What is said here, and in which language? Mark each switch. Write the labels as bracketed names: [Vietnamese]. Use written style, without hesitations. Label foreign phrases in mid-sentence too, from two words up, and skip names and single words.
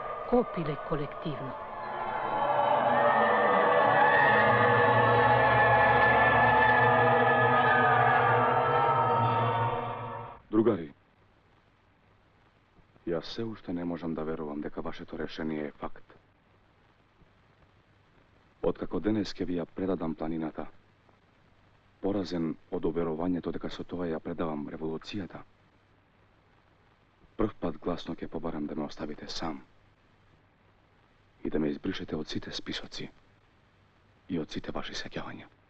[Macedonian] potopile kolektivno. Drugari, ja se ušte ne možem da verovam дека вашето решение е факт. Откако денес ке ви ја предадам планината, поразен од уверувањето дека со тоа ја предавам револуцијата, прв пат гласно ке побарам да ме оставите сам и да ме избришете од сите списоци и од сите ваши сеќавања.